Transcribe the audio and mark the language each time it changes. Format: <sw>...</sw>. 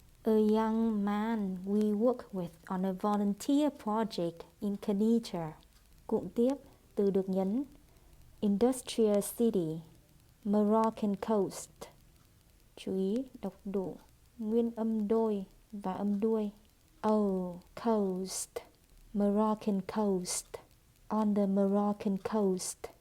<en>A young man we work with on a volunteer project in Kenitra.</en> <vi>Cụm tiếp từ được nhấn.</vi> <en>Industrial city, Moroccan coast.</en> <vi>Chú ý đọc đủ nguyên âm đôi và âm đuôi.</vi> <en>Oh, coast, Moroccan coast. On the Moroccan coast.</en>